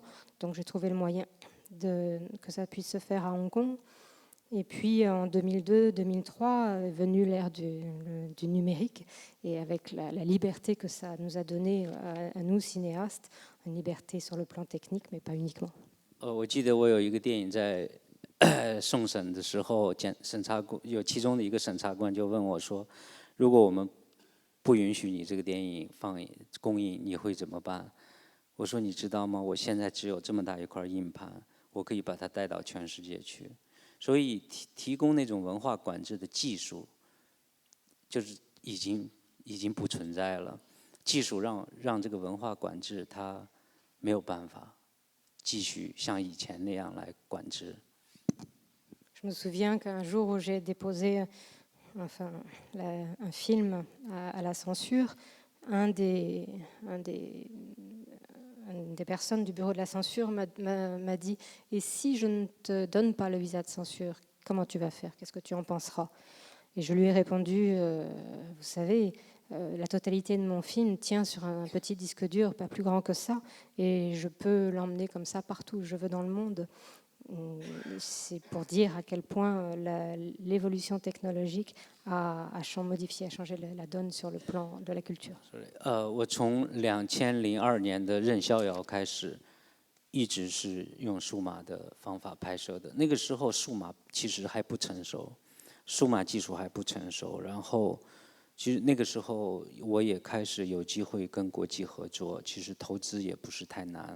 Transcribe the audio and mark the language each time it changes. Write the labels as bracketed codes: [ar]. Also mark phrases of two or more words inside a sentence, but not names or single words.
[fr] Donc, j'ai trouvé le moyen que ça puisse se faire à Hong Kong. Et puis, en 2002-2003, est venue l'ère du numérique. Et avec la liberté que ça nous a donnée à nous, cinéastes, une liberté sur le plan technique, mais pas uniquement. [zh] 我记得我有一个电影在送审的时候，其中的一个审查官就问我说：“如果我们不允许你这个电影公映，你会怎么办？” 我说：“你知道吗？我现在只有这么大一块硬盘，我可以把它带到全世界去。所以提供那种文化管制的技术，就是已经不存在了。技术让这个文化管制它没有办法继续像以前那样来管制。” [fr] Je me souviens qu'un jour où j'ai déposé un film à la censure, une des personnes du bureau de la censure m'a dit « Et si je ne te donne pas le visa de censure, comment tu vas faire? Qu'est-ce que tu en penseras ?» Et je lui ai répondu « Vous savez, la totalité de mon film tient sur un petit disque dur, pas plus grand que ça, et je peux l'emmener comme ça partout où je veux dans le monde. » C'est pour dire à quel point l'évolution technologique a modifié, a changé la donne sur le plan de la culture. [zh] 我从2002年的任逍遥开始，一直是用数码的方法拍摄的。那个时候数码其实还不成熟，数码技术还不成熟。然后，其实那个时候我也开始有机会跟国际合作，其实投资也不是太难。